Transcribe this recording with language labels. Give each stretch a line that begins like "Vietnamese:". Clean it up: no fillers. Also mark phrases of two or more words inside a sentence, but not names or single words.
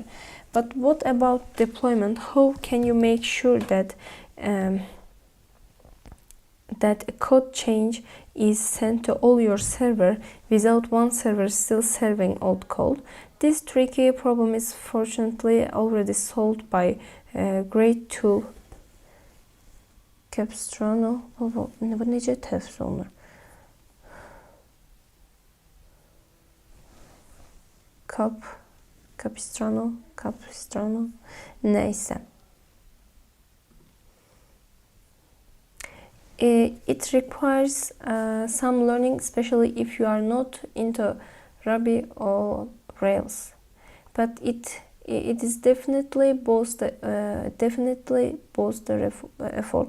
English: But what about deployment? How can you make sure that that a code change is sent to all your server without one server still serving old code? This tricky problem is fortunately already solved by a great tool, Capistrano.
Azerbaijani: Bu necə təfsir olunur? Capistrano. Neyse.
English: It requires some learning, especially if you are not into Ruby or Rails, but it is definitely boost the effort.